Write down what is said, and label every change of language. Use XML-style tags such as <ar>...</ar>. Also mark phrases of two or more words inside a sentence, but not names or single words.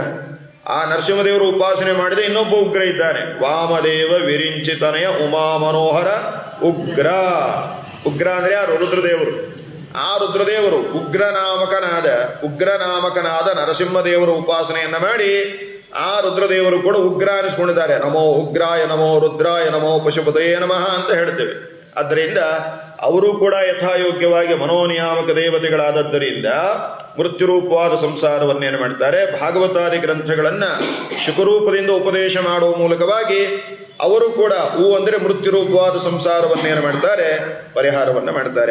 <kn>ಆ ನರಸಿಂಹದೇವರು ಉಪಾಸನೆ ಮಾಡಿದ ಇನ್ನೊಬ್ಬ ಉಗ್ರ ಇದ್ದಾನೆ,</kn> <sa>ವಾಮದೇವ ವಿರಿಂಚಿತನೆಯ ಉಮಾ ಮನೋಹರ</sa> <kn>ಉಗ್ರ. ಉಗ್ರ ಅಂದ್ರೆ ಯಾರು? ರುದ್ರದೇವರು. ಆ ರುದ್ರದೇವರು ಉಗ್ರನಾಮಕನಾದ ನರಸಿಂಹದೇವರ ಉಪಾಸನೆಯನ್ನ ಮಾಡಿ ಆ ರುದ್ರದೇವರು ಕೂಡ ಉಗ್ರ ಅನಿಸ್ಕೊಂಡಿದ್ದಾರೆ.</kn> <sa>ನಮೋ ಉಗ್ರಾಯ ನಮೋ ರುದ್ರಾಯ ನಮೋ ಪಶುಪತಯೇ ನಮಃ</sa> <kn>ಅಂತ ಹೇಳ್ತೇವೆ. ಆದ್ದರಿಂದ ಅವರು ಕೂಡ ಯಥಾಯೋಗ್ಯವಾಗಿ ಮನೋನಿಯಾಮಕ ದೇವತೆಗಳಾದದ್ದರಿಂದ ಮೃತ್ಯುರೂಪವಾದ ಸಂಸಾರವನ್ನೇನು ಮಾಡ್ತಾರೆ, ಭಾಗವತಾದಿ ಗ್ರಂಥಗಳನ್ನ ಶುಕರೂಪದಿಂದ ಉಪದೇಶ ಮಾಡುವ ಮೂಲಕವಾಗಿ ಅವರು ಕೂಡ ಅಂದ್ರೆ ಮೃತ್ಯುರೂಪವಾದ ಸಂಸಾರವನ್ನೇನು ಮಾಡ್ತಾರೆ, ಪರಿಹಾರವನ್ನ ಮಾಡ್ತಾರೆ.</kn>